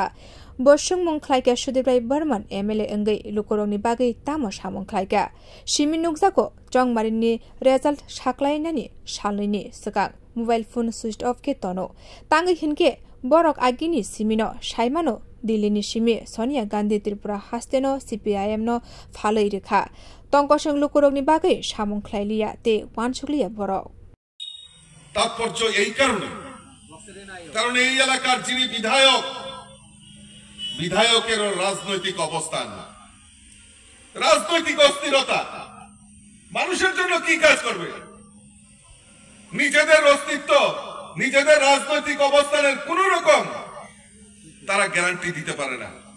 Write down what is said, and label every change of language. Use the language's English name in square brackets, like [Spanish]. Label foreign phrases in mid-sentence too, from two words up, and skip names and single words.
[Kok Borok] बसुं मुंख्लायका सुधीर राय बर्मन एमएलए अंगै लुकुरगनि बागै तामो सामुं खलायका सिमि नुकसाको चंगमारिनि रिजाल्ट साकलायनानि सालैनि सिगां मोबाइल फोन स्विच अफ के तनो तांगै हिनके बरक आगिनि सिमिनो साइमानो दिल्लीनि सिमी सोनिया गांधी त्रिपुरा हास्तेनो सीपीआईएम फालै रेखा तंकसं लुकुरगनि बागै सामुं खलायलिया ते वानसुकलिया बरक [Bangla] तात्पर्य এই কারণে, কারণ এই এলাকার যিনি বিধায়ক, বিধায়কের রাজনৈতিক অবস্থান, রাজনৈতিক অস্থিরতা, মানুষের জন্য কি কাজ করবে? নিজেদের অস্তিত্ব, নিজেদের রাজনৈতিক অবস্থানের কোন রকম তারা গ্যারান্টি দিতে পারে না।